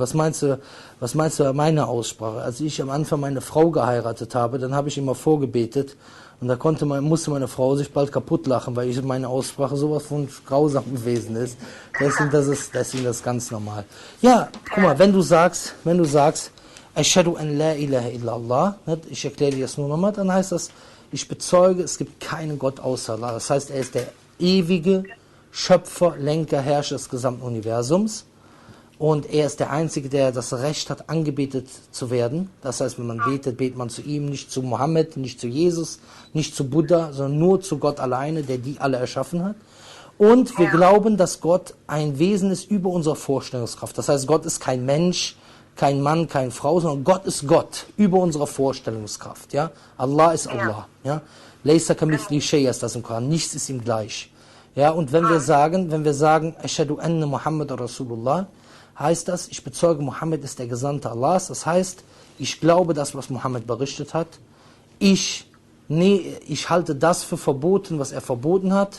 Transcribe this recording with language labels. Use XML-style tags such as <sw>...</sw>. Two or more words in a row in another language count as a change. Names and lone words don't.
<de>Was meinst du bei meiner Aussprache? Als ich am Anfang meine Frau geheiratet habe, dann habe ich immer vorgebetet und da musste meine Frau sich bald kaputt lachen, weil meine Aussprache sowas von grausam gewesen ist. Deswegen das ganz normal. Ja, guck mal, wenn du sagst,</de> <ar>أشهد أن لا إله إلا الله,</ar> <de>ich erkläre dir das nur nochmal, dann heißt das, ich bezeuge, es gibt keinen Gott außer Allah. Das heißt, er ist der ewige Schöpfer, Lenker, Herrscher des gesamten Universums. Und er ist der Einzige, der das Recht hat, angebetet zu werden. Das heißt, wenn man betet, betet man zu ihm, nicht zu Mohammed, nicht zu Jesus, nicht zu Buddha, sondern nur zu Gott alleine, der die alle erschaffen hat. Und wir glauben, dass Gott ein Wesen ist über unsere Vorstellungskraft. Das heißt, Gott ist kein Mensch, kein Mann, keine Frau, sondern Gott ist Gott, über unsere Vorstellungskraft. Ja? Allah ist Allah. Ja?</de> <ar>ليس كمثله شيء</ar> <de>ist das im Koran. Nichts ist ihm gleich. Ja? Und wenn wir sagen,</de> <ar>أشهد أن محمدا رسول الله,</ar> <de>heißt das, ich bezeuge, Mohammed ist der Gesandte Allahs. Das heißt, ich glaube das, was Mohammed berichtet hat. Ich halte das für verboten, was er verboten hat.</de>